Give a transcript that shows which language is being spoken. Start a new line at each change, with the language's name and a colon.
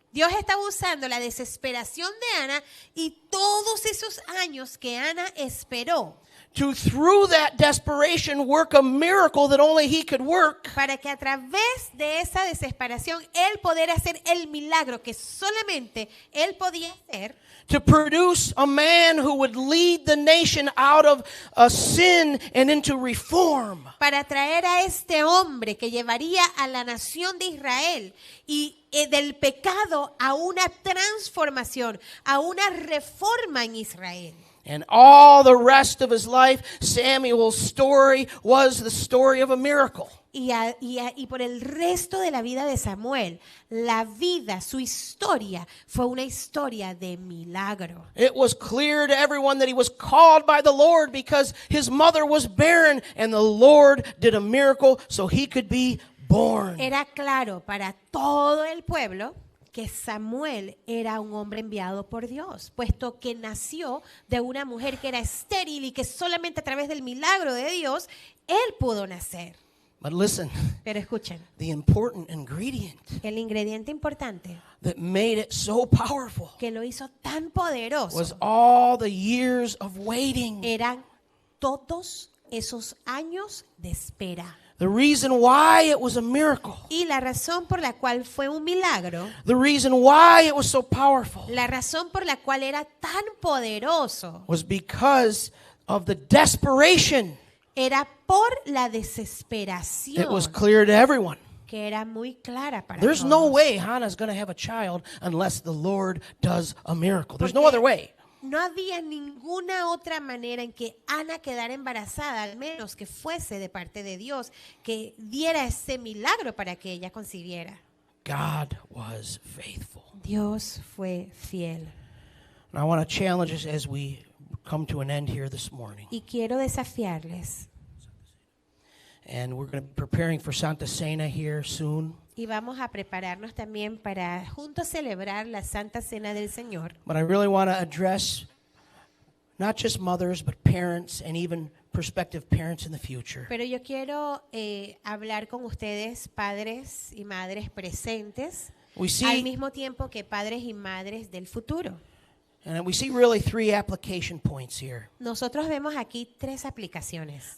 Spanish: Dios estaba usando la desesperación de Ana y todos esos años que Ana esperó
English: to, through that desperation, work a miracle that only he could work.
Spanish: para que a través de esa desesperación él poder hacer el milagro que solamente él podía hacer,
English: To produce a man who would lead the nation out of sin and into reform.
Spanish: para traer a este hombre que llevaría a la nación de Israel y del pecado a una transformación, a una reforma en Israel.
English: And all the rest of his life, Samuel's story was the story of a miracle.
Spanish: Y por el resto de la vida de Samuel, la vida, su historia, fue una historia de milagro.
English: It was clear to everyone that he was called by the Lord because his mother was barren and the Lord did a miracle so he could be born.
Spanish: Era claro para todo el pueblo que Samuel era un hombre enviado por Dios, puesto que nació de una mujer que era estéril y que solamente a través del milagro de Dios, él pudo nacer.
English: But listen,
Spanish: Pero escuchen,
English: the important ingredient
Spanish: el ingrediente importante
English: that made it so powerful
Spanish: que lo hizo tan poderoso
English: was all the years of waiting.
Spanish: eran todos esos años de espera.
English: The reason why it was a miracle,
Spanish: Y la razón por la cual fue un milagro,
English: the reason why it was so powerful
Spanish: la razón por la cual era tan poderoso,
English: was because of the desperation.
Spanish: era por la
English: It was
Spanish: desesperación
English: clear to everyone.
Spanish: que era muy clara para
English: There's
Spanish: todos.
English: no way Hannah's going to have a child unless the Lord does a miracle. There's no other way.
Spanish: No había ninguna otra manera en que Ana quedara embarazada, al menos que fuese de parte de Dios, que diera ese milagro para que ella concibiera.
English: God was faithful.
Spanish: Dios fue fiel.
English: And I want to challenge us as we come to an end here this morning.
Spanish: Y quiero desafiarles.
English: And we're going to be preparing for Santa Cena here soon.
Spanish: Y vamos a prepararnos también para juntos celebrar la Santa Cena del Señor.
English: But I really want to address not just mothers, but parents and even prospective parents in the future.
Spanish: Pero yo quiero hablar con ustedes, padres y madres presentes,
English: We
Spanish: al
English: see,
Spanish: mismo tiempo que padres y madres del futuro.
English: and we see really 3 application points here.
Spanish: Nosotros vemos aquí 3 aplicaciones.